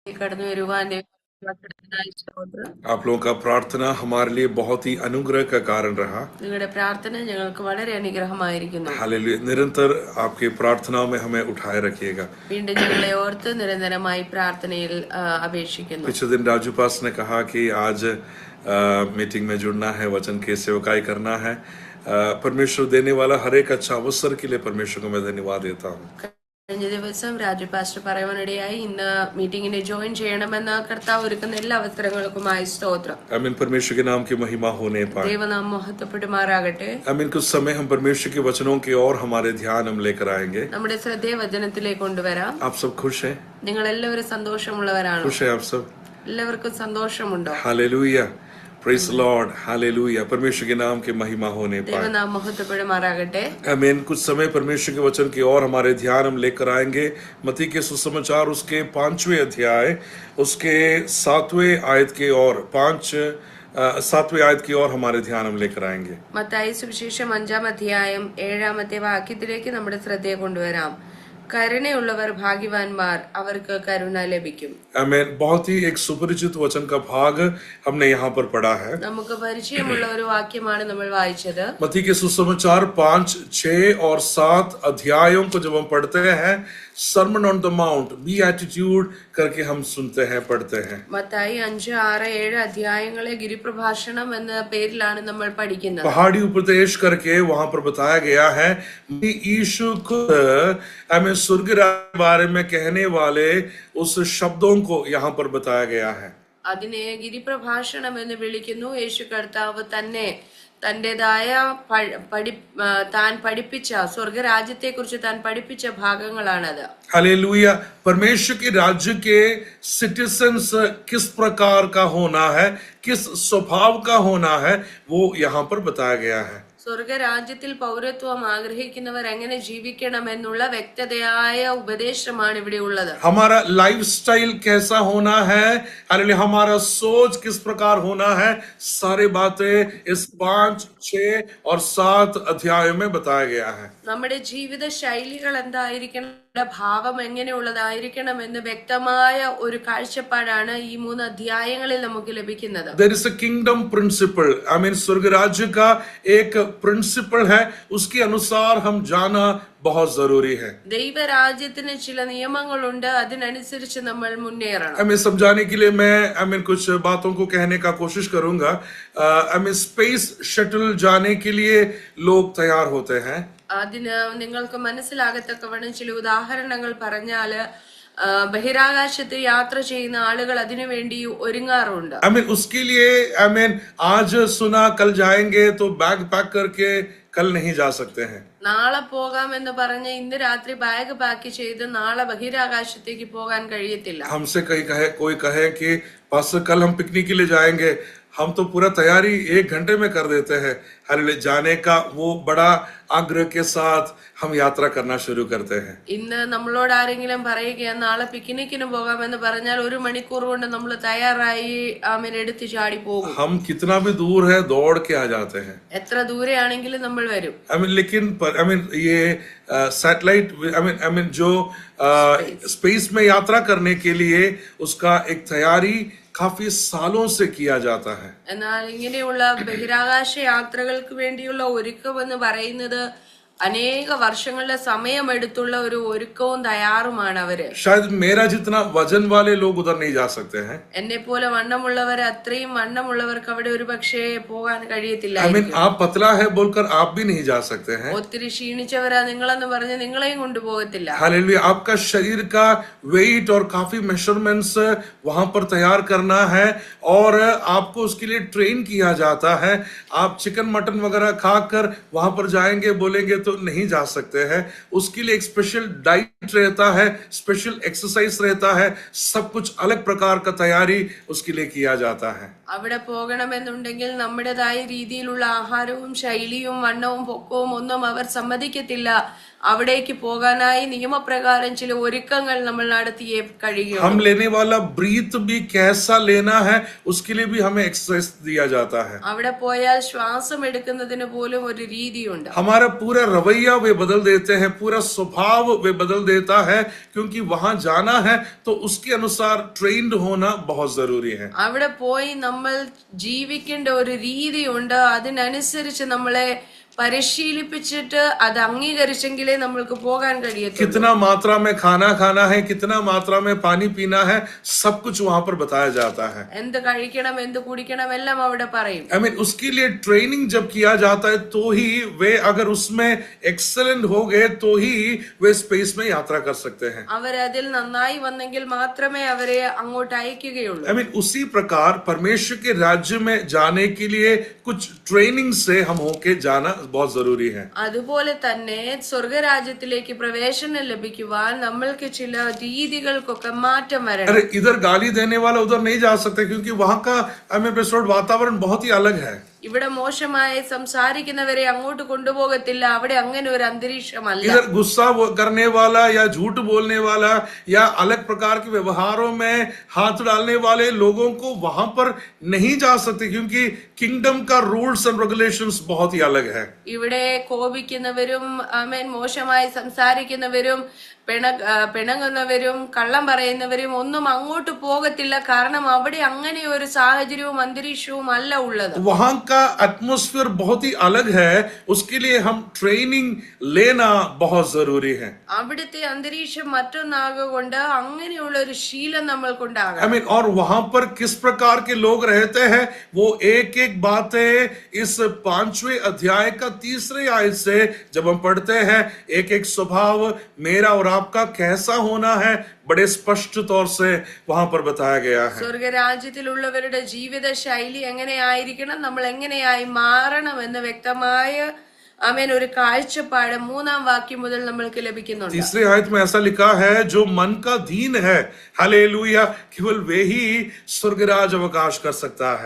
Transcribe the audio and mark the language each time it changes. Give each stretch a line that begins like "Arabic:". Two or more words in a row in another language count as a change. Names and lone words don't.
Malayalam: കടന്നു വരുവാൻ ദൈവത്തിനായി സ്തോത്രം.
Hindi: आप लोगों का प्रार्थना हमारे लिए बहुत ही अनुग्रह का कारण रहा।
Malayalam: നിങ്ങളുടെ പ്രാർത്ഥന ഞങ്ങൾക്ക് വളരെ അനുഗ്രഹമായിരിക്കുന്നു.
Hindi: हालेलुया। निरंतर आपकी प्रार्थनाओं में हमें उठाए रखिएगा।
Malayalam: വീണ്ടും ഞങ്ങളെ ഓർത്ത് നിരന്തരമായി പ്രാർത്ഥനയിൽ അപേക്ഷിക്കുന്നു.
Hindi: पिछले दिन राजू पास ने कहा कि आज मीटिंग में जुड़ना है, वचन की सेवकाई करना है। परमेश्वर देने वाला हर एक अच्छा अवसर के लिए परमेश्वर को मैं धन्यवाद देता हूँ।
Malayalam: കഴിഞ്ഞ ദിവസം രാജു പാസ്റ്റർ പറയുവാനിടയായി ഇന്ന് മീറ്റിംഗിന് ജോയിൻ ചെയ്യണമെന്ന് കർത്താവ് ഒരുക്കുന്ന എല്ലാ അവസരങ്ങൾക്കുമായി സ്തോത്രം.
Hindi: आमीन। परमेश्वर के नाम की महिमा होने पाए।
Malayalam: ദൈവനാമം മഹത്വപ്പെടുമാറാകട്ടെ.
Hindi: आमीन। कुछ समय हम परमेश्वर के वचनों के और हमारे ध्यान हम लेकर आएंगे।
Malayalam: നമ്മുടെ ശ്രദ്ധയെ വചനത്തിലേക്ക് കൊണ്ടുവരാം.
Hindi: आप सब खुश हैं?
Malayalam: നിങ്ങൾ എല്ലാവരും സന്തോഷമുള്ളവരാണോ?
Hindi: खुश है आप सब?
Malayalam: എല്ലാവർക്കും സന്തോഷമുണ്ടോ?
Hindi: हालेलुया।
English: praise Lord.
Hindi: हालेलुया। परमेश्वर के नाम की महिमा होने पाए।
Malayalam: ദൈവനാമം മഹത്വപ്പെടുമാറാകട്ടെ.
Hindi: आमीन। कुछ समय परमेश्वर के वचन की और हमारे ध्यान हम लेकर आएंगे। मत्ती के सुसमाचार उसके 5वें अध्याय उसके 7वें आयत के और 7वें आयत की और हमारे ध्यान हम लेकर आएंगे।
Malayalam: മത്തായി സുവിശേഷം 5-ാം അധ്യായം 7-ാമത്തെ വാക്യത്തിലേക്ക് നമ്മുടെ ശ്രദ്ധയെ കൊണ്ടുവരാം. കരുണയുള്ളവർ ഭാഗ്യവാന്മാർ, അവർക്ക് കരുണ ലഭിക്കും.
Hindi: आमीन। बहुत ही एक सुपरिचित वचन का भाग हमने यहाँ पर पढ़ा है।
Malayalam: നമുക്ക് പരിചയമുള്ള ഒരു വാക്യമാണ് നമ്മൾ വായിച്ചത്.
Hindi: मत्ती के सुसमाचार 5, 6 और 7 अध्यायों को जब हम पढ़ते हैं, सरमन ऑन द माउंट, बीएटिट्यूड करके हम सुनते हैं, पढ़ते हैं।
Malayalam: മത്തായി 5, 6, 7 അധ്യായങ്ങളെ ഗിരിപ്രഭാഷണം എന്ന പേരിലാണ് നമ്മൾ പഠിക്കുന്നത്.
Hindi: पहाड़ी उपदेश करके वहां पर बताया गया है यीशु खुद हमें स्वर्ग के बारे में कहने वाले उस शब्दों को यहाँ पर बताया गया है।
Malayalam: അതിനെ ഗിരിപ്രഭാഷണം എന്ന് വിളിക്കുന്നു. യേശു കർത്താവ് തന്നെ തന്റേതായ താൻ പഠിപ്പിച്ച സ്വർഗരാജ്യത്തെ കുറിച്ച് താൻ പഠിപ്പിച്ച ഭാഗങ്ങളാണത്.
Hindi: हालेलुया। परमेश्वर के राज्य के सिटीजन्स किस प्रकार का होना है, किस स्वभाव का होना है, वो यहाँ पर बताया गया है।
Malayalam: സ്വർഗരാജ്യത്തിൽ പൗരത്വം ആഗ്രഹിക്കുന്നവർ എങ്ങനെ ജീവിക്കണം എന്നുള്ള വ്യക്തതയായ ഉപദേശമാണ് ഇവിടെ ഉള്ളത്.
Hindi: हमारा लाइफस्टाइल कैसा होना है, हालेलुया, हमारा सोच किस प्रकार होना है, सारी बातें इस 5, 6 और 7 अध्यायों में बताया गया है।
Malayalam: നമ്മുടെ ജീവിത ശൈലികൾ എന്തായിരിക്കണം, ഭാവം എങ്ങനെയുള്ളതായിരിക്കണം എന്ന് വ്യക്തമായ ഒരു കാഴ്ചപ്പാടാണ് ഈ 3 അധ്യായങ്ങളിൽ നമുക്ക് ലഭിക്കുന്നത്.
English: There is a kingdom principle, I mean
Hindi: स्वर्ग राज्य का एक प्रिंसिपल है, उसके अनुसार हम जाना बहुत जरूरी है।
Malayalam: ദൈവരാജ്യത്തിന് ചില നിയമങ്ങളുണ്ട്, അതിനനുസരിച്ച് നമ്മൾ മുന്നേറണം.
English: I mean
Hindi: समझाने के लिए मैं कुछ बातों को कहने का कोशिश करूंगा। स्पेस शटल जाने के लिए लोग तैयार होते हैं।
Malayalam: അതിന് നിങ്ങൾക്ക് മനസ്സിലാകത്തക്കവണ്ണം ചില ഉദാഹരണങ്ങൾ പറഞ്ഞാല് ബഹിരാകാശത്ത് യാത്ര ചെയ്യുന്ന ആളുകൾ അതിനുവേണ്ടി ഒരുങ്ങാറുണ്ട്.
Hindi: उसके लिए आज सुना कल जाएंगे तो
English: bag pack
Hindi: करके कल नहीं जा सकते हैं।
Malayalam: നാളെ പോകാമെന്ന് പറഞ്ഞ് ഇന്ന് രാത്രി
English: bag pack
Malayalam: ചെയ്ത് നാളെ ബഹിരാകാശത്തേക്ക് പോകാൻ കഴിയത്തില്ല.
Hindi: हमसे कोई कहे कि पास कल हम पिकनिक के लिए जाएंगे, हम तो पूरा तैयारी 1 घंटे में कर देते हैं। हालेलुया। जाने का वो बड़ा आग्रह के साथ हम यात्रा करना शुरू करते हैं।
Malayalam: ഇന്ന് നമ്മളോട് ആരെങ്കിലും പറയുകയാണ് നാളെ പിക്നിക്കിന് പോകാമെന്ന് പറഞ്ഞാൽ 1 മണിക്കൂർ കൊണ്ട് നമ്മൾ തയ്യാറായി എടുത്ത് ചാടി പോകും.
Hindi: हम कितना भी दूर है दौड़ के आ जाते हैं।
Malayalam: എത്ര ദൂരെയാണെങ്കിലും നമ്മൾ വരും.
Hindi: लेकिन ये सैटेलाइट जो स्पेस में यात्रा करने के लिए उसका एक तैयारी काफी सालों से किया जाता है.
Malayalam: എന്നാൽ ഇങ്ങനെയുള്ള ബഹിരാകാശ യാത്രകൾക്ക് വേണ്ടിയുള്ള ഒരുക്കം എന്ന് പറയുന്നത് അനേക വർഷങ്ങളുടെ സമയമെടുത്തുള്ള ഒരു ഒരുക്കവും തയ്യാറുമാണ് അവര്.
Hindi: शायद मेरा जितना वजन वाले लोग उधर नहीं जा सकते हैं.
Malayalam: എന്നെ പോലെ വണ്ണമുള്ളവർ, അത്രയും വണ്ണമുള്ളവർക്ക് അവിടെ ഒരു പക്ഷേ പോകാൻ കഴിയത്തില്ല.
Hindi: आप पतला है बोलकर आप भी नहीं जा सकते हैं.
Malayalam: ഒത്തിരി ക്ഷീണിച്ചവരാ നിങ്ങളെന്ന് പറഞ്ഞ് നിങ്ങളെയും കൊണ്ടുപോകത്തില്ല.
Hindi: हालेलुया। आपका शरीर का वेट और काफी मेजरमेंट्स वहां पर तैयार करना है और आपको उसके लिए ट्रेन किया जाता है। आप
English: chicken mutton
Hindi: वगैरह खाकर वहां पर जाएंगे बोलेंगे तो नहीं जा सकते हैं। उसके लिए एक
English: special diet
Hindi: रहता है,
English: special exercise
Hindi: रहता है, सब कुछ अलग प्रकार का तैयारी उसके लिए किया जाता है.
Malayalam: അവിടെ പോകണമെന്നുണ്ടെങ്കിൽ നമ്മുടേതായ രീതിയിലുള്ള ആഹാരവും ശൈലിയും വണ്ണവും പൊക്കവും ഒന്നും അവർ സമ്മതിക്കത്തില്ല. അവിടേക്ക് പോകാനായി നിയമപ്രകാരം ചില ഒരുക്കങ്ങൾ നമ്മൾ നടത്തിയേ കഴിയുള്ളൂ.
Hindi: हम लेने वाला ब्रीथ भी कैसा लेना है उसके लिए भी हमें एक्सरसाइज दिया जाता है.
Malayalam: അവിടെ പോയാൽ ശ്വാസം എടുക്കുന്നതിന് പോലും ഒരു രീതിയുണ്ട്.
Hindi: हमारा पूरा रवैया वे बदल देते हैं, पूरा स्वभाव वे बदल देता है, क्योंकि वहां जाना है तो उसके अनुसार ट्रेन्ड होना बहुत जरूरी है.
Malayalam: അവിടെ പോയി നമ്മൾ ജീവിക്കേണ്ട ഒരു രീതിയുണ്ട്. അതിനനുസരിച്ച് നമ്മളെ പരിശീലിപ്പിച്ചിട്ട് അത് അംഗീകരിച്ചെങ്കിലേ നമ്മൾക്ക് പോകാൻ കഴിയത്തുള്ളൂ.
Hindi: कितना मात्रा में खाना खाना है, कितना मात्रा में पानी पीना है, सब कुछ वहां पर बताया जाता है.
Malayalam: എന്ത് കഴിക്കണം എന്ത് കുടിക്കണം എല്ലാം അവിടെ പറയും.
English: I mean,
Hindi: उसके लिए ट्रेनिंग जब किया जाता है तो ही वे अगर उसमें एक्सेलेंट हो गए तो ही वे स्पेस में यात्रा कर सकते हैं.
Malayalam: അവരതിൽ നന്നായി വന്നെങ്കിൽ മാത്രമേ അവരെ അങ്ങോട്ട് അയക്കുകയുള്ളൂ.
English: I mean,
Hindi: उसी प्रकार परमेश्वर के राज्य में जाने के लिए कुछ ट्रेनिंग से हम होके जाना बहुत जरूरी है.
Malayalam: അതുപോലെ തന്നെ സ്വർഗരാജ്യത്തിലേക്ക് പ്രവേശനം ലഭിക്കുവാൻ നമ്മൾക്ക് ചില രീതികൾക്കൊക്കെ മാറ്റം വരണം.
Hindi: अरे इधर गाली देने वाला उधर नहीं जा सकते, क्योंकि वहां का वातावरण बहुत ही अलग है.
Malayalam: ഇവിടെ മോശമായി സംസാരിക്കുന്നവരെ അങ്ങോട്ട് കൊണ്ടുപോകത്തില്ല. അവിടെ അങ്ങനെ ഒരു അന്തരീക്ഷമല്ല.
Hindi: इधर गुस्सा करने वाला या झूठ बोलने वाला या अलग प्रकार के व्यवहारों में हाथ डालने वाले लोगों को वहां पर नहीं जा सकते, क्योंकि किंगडम का
English: rules and regulations
Hindi: बहुत ही अलग है.
Malayalam: ഇവിടെ കോപിക്കുന്നവരും മോശമായി സംസാരിക്കുന്നവരും പിണങ്ങുന്നവരും കള്ളം പറയുന്നവരും ഒന്നും അങ്ങോട്ട് പോകത്തില്ല. കാരണം അവിടെ അങ്ങനെ ഒരു സാഹചര്യവും അന്തരീക്ഷവും അല്ല ഉള്ളത്.
Hindi: वहां का एटमॉस्फेयर बहुत ही अलग है. उसके लिए हम ट्रेनिंग लेना बहुत जरूरी है.
Malayalam: അവിടുത്തെ അന്തരീക്ഷം മറ്റൊന്നാകൊണ്ട് അങ്ങനെയുള്ള ഒരു ശീലം നമ്മൾക്കുണ്ടാകണം.
English: I mean,
Hindi: और वहां पर किस प्रकार के लोग रहते हैं वो एक एक बातें इस 5वें अध्याय का 3रे आयत से जब हम पढ़ते हैं, एक एक स्वभाव मेरा और आपका कैसा होना है बड़े स्पष्ट तौर से वहां पर बताया गया है.
Malayalam: സ്വർഗരാജ്യത്തിലുള്ളവരുടെ ജീവിത ശൈലി എങ്ങനെയായിരിക്കണം, നമ്മൾ എങ്ങനെയായി മാറണം എന്ന് വ്യക്തമായ ഒരു കാഴ്ചപ്പാട് 3-ാം വാക്യം മുതൽ നമ്മൾക്ക് ലഭിക്കുന്നുണ്ട്.
Hindi: 3री आयत में ऐसा लिखा है, जो मन का दीन है, हालेलुया, केवल वे ही स्वर्गराज अवकाश कर सकता है.